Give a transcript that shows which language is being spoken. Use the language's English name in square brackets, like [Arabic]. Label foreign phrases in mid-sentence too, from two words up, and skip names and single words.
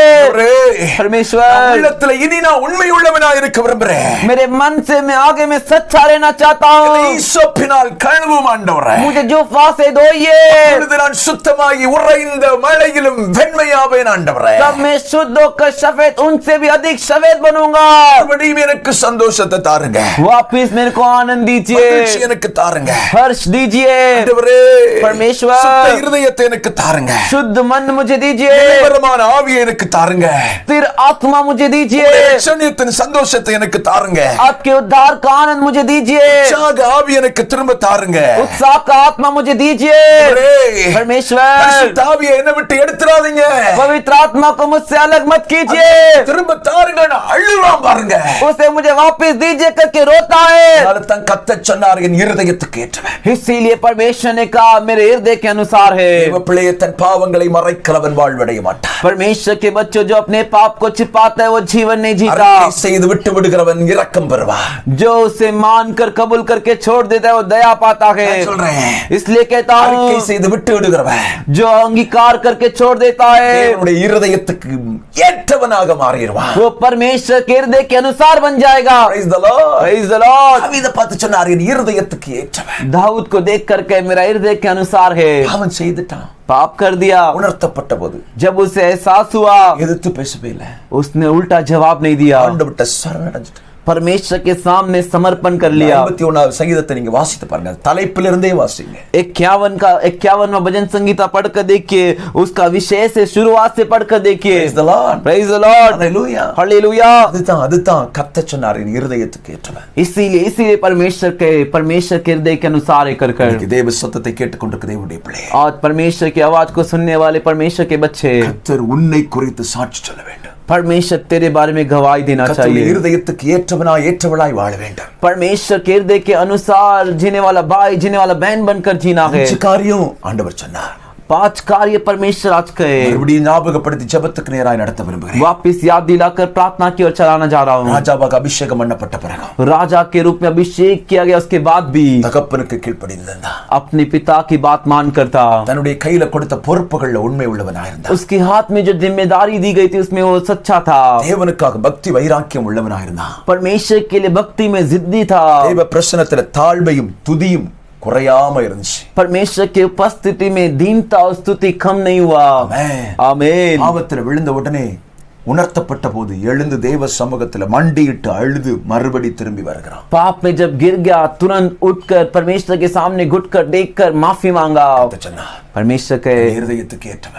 [Hindi] परमेश्वर [Tamil] உள்ளத்துல இனி நான் உண்மை உள்ளவனா இருக்க விரும்புறேன். [Hindi] मेरे मन से मैं आगे में सच्चा रहना चाहता हूँ, [Tamil] ஈசோப்பினால் கழுவும் ஆண்டவரே. [Hindi] मुझे जूफा से धोइए, [Tamil] அப்பொழுது நான் சுத்தமாகி உறைந்த மழையிலும் வெண்மையாவேன் ஆண்டவரே. [Hindi] तब मैं शुद्ध होकर सफेद उनसे भी अधिक सफेद बनूंगा। [Tamil] மறுபடியும் எனக்கு சந்தோஷத்தை தாருங்க, [Hindi] वापिस मेरे को आनंद दीजिए, [Tamil] மகிழ்ச்சி எனக்கு தாருங்க [Hindi] हर्ष दीजिए। [Tamil] ஆண்டவரே. [Hindi] परमेश्वर [Tamil] சுத்த இருதயத்தை எனக்கு தாருங்க, [Hindi] शुद्ध मन मुझे दीजिए, [Tamil] நிரந்தரமான ஆவியை எனக்கு தாருங்க, [Hindi] स्थिर आत्मा मुझे दीजिए, [Tamil] ரட்சணியத்தின் சந்தோஷத்தை எனக்கு தாருங்க, [Hindi] आपके उद्धार का आनंद मुझे दीजिए, [Tamil] உற்சாக ஆவி எனக்கு திரும்ப தாருங்க. [Hindi] उत्साह का आत्मा मुझे दीजिए। परमेश्वर [Tamil] பரிசுத்த ஆவியை என்னை விட்டு எடுத்துறாதீங்க, [Hindi] पवित्र आत्मा को मुझसे अलग मत कीजिए, [Tamil] திரும்ப தாருங்க. நான் அழுவான் பாருங்க. [Hindi] उसे मुझे वापस दीजिए करके रोता है। [Tamil] தான் கர்த்தர் சொன்னார், என் இருதயத்துக்கு ஏற்றவன். [Hindi] इसीलिए परमेश्वर ने कहा मेरे हृदय के अनुसार है। [Tamil] தேவ பிள்ளையே, தன் பாவங்களை மறைக்கிறவன் வாழ்வடைய மாட்டான். [Hindi] परमेश्वर के बच्चों, जो अपने पाप को छिपाता है वो जीवन नहीं जीता। [Tamil] அறிக்கை செய்து விட்டு விடுகிறவன் இரக்கம் பெறுவான். [Hindi] जो उसे मानकर कबूल करके छोड़ देता है वो दया पाता है। [Tamil] நான் சொல்றேன், [Hindi] इसलिए कहता [Tamil] அறிக்கை [Hindi] हूँ, [Tamil] செய்து விட்டு விடுகிறவன் [Hindi] जो अंगीकार करके छोड़ देता है [Tamil] தேவனுடைய இருதயத்துக்கு ஏற்றவனாக மாறிடுவான். [Hindi] वो परमेश्वर के हृदय के अनुसार बन जाएगा। [English] Praise the Lord. Praise the Lord। [Tamil] தாவீதை பார்த்து சொன்னார், என் இருதயத்துக்கு ஏற்றவன். [Hindi] दाऊद को देख करके मेरा हृदय के अनुसार है। [Tamil] அவன் செய்துட்டான். [Hindi] पाप कर दिया। [Tamil] உணர்த்தப்பட்ட போது [Hindi] जब उसे एहसास हुआ, [Tamil] எதிர்த்து பேசவே இல்லை. [Hindi] उसने उल्टा जवाब नहीं दिया, [Tamil] ஆண்டவர்ட்ட சரணடைஞ்சிட்டான். [Hindi] परमेश्वर के सामने समर्पण कर लिया। [Tamil] 51வது சங்கீதத்தை நீங்க வாசித்து பாருங்க, தலைப்பிலிருந்தே வாசிங்க. [Hindi] 51वां भजन संगीता पढ़कर देखिए, उसका विषय से शुरुआत से पढ़कर देखिए। [English] Praise the Lord. Praise the Lord. Hallelujah. Hallelujah. [Tamil] அதுதான் கர்த்தர் சொன்னார், என் இருதயத்துக்கு ஏற்றவன். [Hindi] इसीलिए परमेश्वर के हृदय के अनुसार कर [Tamil] இன்னைக்கு தேவ சத்தத்தை கேட்டுக்கொண்டிருக்கிற தேவனுடைய பிள்ளை, [Hindi] और परमेश्वर की आवाज को सुनने वाले परमेश्वर के बच्चे, [Tamil] கர்த்தர் உன்னை குறித்து சாட்சி சொல்ல வேண்டும். [Hindi] परमेश्वर तेरे बारे में गवाही देना [Tamil] கர்த்தருடைய [Hindi] चाहिए। [Tamil] இருதயத்துக்கு ஏற்றவனாய் ஏற்றவளாய் வாழ வேண்டும். [Hindi] परमेश्वर के हृदय के अनुसार जीने वाला भाई, जीने वाला बहन बनकर जीना है। [Tamil] 5 காரியம் ஆண்டவர் சொன்னார். [Hindi] 5 कार्य परमेश्वर आज कहे, [Tamil] மறுபடியும் ஞாபகப்படுத்தி ஜெபத்துக்கு நேராய் நடத்த விரும்புகிறேன். [Hindi] वापिस याद दिलाकर प्रार्थना की ओर चलाना जा रहा हूँ। [Tamil] ராஜாவாக அபிஷேகம் பண்ணப்பட்ட பிறகு [Hindi] राजा के रूप में अभिषेक किया गया, उसके बाद भी [Tamil] தகப்பனுக்கு கீழ்ப்படிந்திருந்தான். [Hindi] अपने पिता की बात मान करता, [Tamil] தன்னுடைய கையில கொடுத்த பொறுப்புகள்ல உண்மை உள்ளவனாய் இருந்தான். [Hindi] उसके हाथ में जो जिम्मेदारी दी गई थी उसमें वो सच्चा था। [Tamil] தேவனுக்காக பக்தி வைராக்கியம் உள்ளவனாய் இருந்தான். [Hindi] परमेश्वर के लिए भक्ति में जिद्दी था। [Tamil] தேவ பிரசன்னத்துல தாழ்மையும் துதியும் குறையாம இருந்துச்சு. [Hindi] परमेश्वर की उपस्थिति में दीनता और स्तुति कम नहीं हुआ। [Tamil] ஆமென். [Hindi] आमीन। [Tamil] பாவத்துல விழுந்த உடனே உணர்த்தப்பட்ட போது எழுந்து தேவ சமூகத்துல மண்டியிட்டு அழுது மறுபடி திரும்பி வருகிறான். [Hindi] पाप में जब गिर गया, तुरंत उठकर परमेश्वर के सामने घुटकर देखकर माफी मांगा। परमेश्वर कहे, [Tamil] இருதயத்துக்கு ஏற்றவன்,